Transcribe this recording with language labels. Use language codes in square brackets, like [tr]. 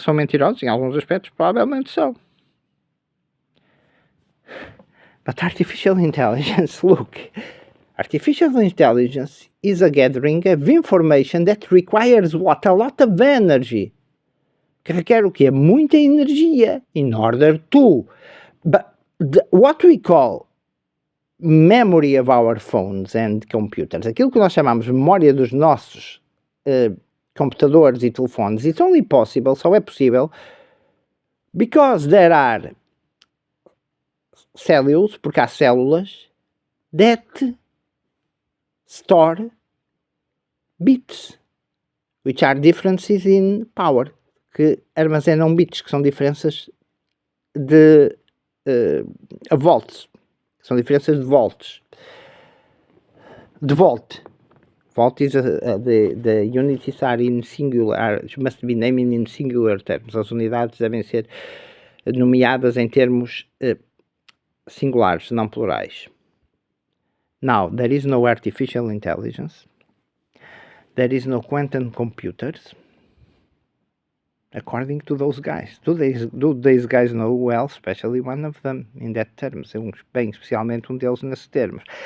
[pt] São mentirosos, em alguns aspectos, provavelmente são. [en] But artificial intelligence, look, artificial intelligence is a gathering of information that requires what? A lot of energy. [pt] Que requer o quê? Muita energia [en] in order to... But what we call memory of our phones and computers, [pt] aquilo que nós chamamos de memória dos nossos computadores e telefones, [en] it's only possible, [pt] só é possível, [en] because there are [pt] cells, porque há células [en] that store bits, which are differences in power, [pt] que armazenam bits, que são diferenças de volts, são diferenças de volts. De volt. [en] Volt is the unities are in singular, must be named in singular terms. [pt] As unidades devem ser nomeadas em termos singulares, não plurais. [en] Now, there is no artificial intelligence. There is no quantum computers. According to those guys. Do these guys know well, especially one of them, in that terms? [pt] Bem, especialmente deles nesses termos.